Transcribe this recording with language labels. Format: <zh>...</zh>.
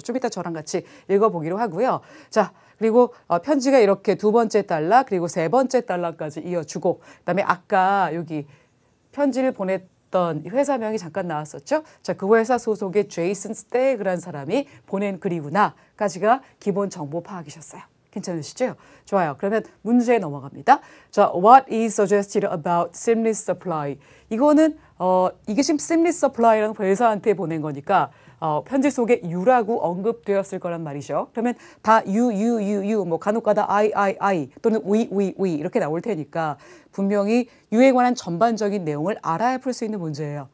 <ko>좀 이따 저랑 같이 읽어보기로 하고요. 자, 그리고 편지가 이렇게 2번째 달러, 그리고 3번째 달러까지 이어주고, 그다음에 아까 여기 편지를 보냈던 회사명이 잠깐 나왔었죠? 자, 그 회사 소속의 제이슨 스테그라는 사람이 보낸 글이구나까지가 기본 정보 파악이셨어요. 괜찮으시죠? 좋아요. 그러면 문제에 넘어갑니다.</ko> <en>자, what is suggested about Seamless Supply?</en> <ko>이거는 이게 지금 Seamless Supply라는 회사한테 보낸 거니까 편지 속에 you라고 언급되었을 거란 말이죠. 그러면 다 you, 뭐 간혹가다 I 또는 we 이렇게 나올 테니까 분명히 you에 관한 전반적인 내용을 알아야 풀 수 있는 문제예요.</ko>